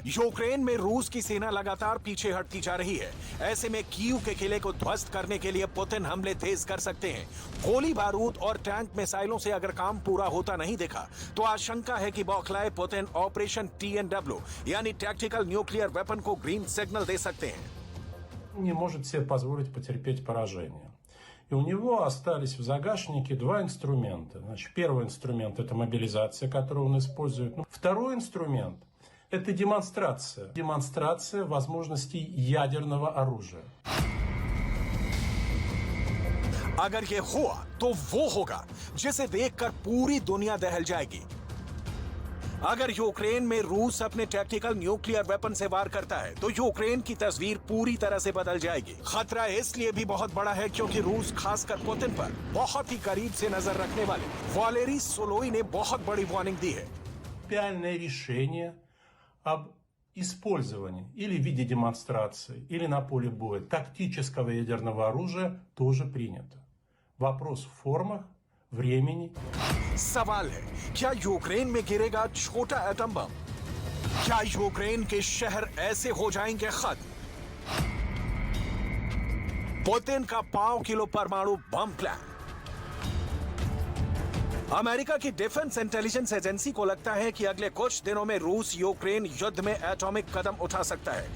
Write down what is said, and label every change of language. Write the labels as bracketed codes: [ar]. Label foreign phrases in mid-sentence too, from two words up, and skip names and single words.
[hi] यूक्रेन में रूस की सेना लगातार पीछे हटती जा रही है। ऐसे में कीव के किले को ध्वस्त करने के लिए पुतिन हमले तेज कर सकते हैं। गोली बारूद और टैंक मिसाइलों से अगर काम पूरा होता नहीं दिखा तो आशंका है कि बौखलाए पुतिन ऑपरेशन TNW यानी [en] tactical nuclear weapon [hi] को [en] green signal [hi] दे सकते हैं। [ru] Не может себе позволить потерпеть поражение. И у него остались в загашнике два инструмента. Значит, первый инструмент – это мобилизация, которую он использует. Второй инструмент – это демонстрация. Демонстрация возможностей ядерного оружия. [hi] अगर ये हुआ तो वो होगा जिसे देखकर पूरी दुनिया दहल जाएगी। अगर यूक्रेन में रूस अपने [en] tactical nuclear weapon [hi] से वार करता है तो यूक्रेन की तस्वीर पूरी तरह से बदल जाएगी। खतरा इसलिए भी बहुत बड़ा है क्योंकि रूस खासकर पुतिन पर बहुत ही करीब से नजर रखने वाले वालेरी सोलोई ने बहुत बड़ी वार्निंग दी है। [ru] Принципиальное решение об использовании или в виде демонстрации, или на поле боя тактического ядерного оружия тоже принято. Вопрос в формах, времени. [hi] सवाल है, क्या यूक्रेन में गिरेगा छोटा एटम बम? क्या यूक्रेन के शहर ऐसे हो जाएंगे खत्म? पुतिन का 5 किलो परमाणु बम प्लान। अमेरिका की डिफेंस इंटेलिजेंस एजेंसी को लगता है कि अगले कुछ दिनों में रूस यूक्रेन युद्ध में एटॉमिक कदम उठा सकता है।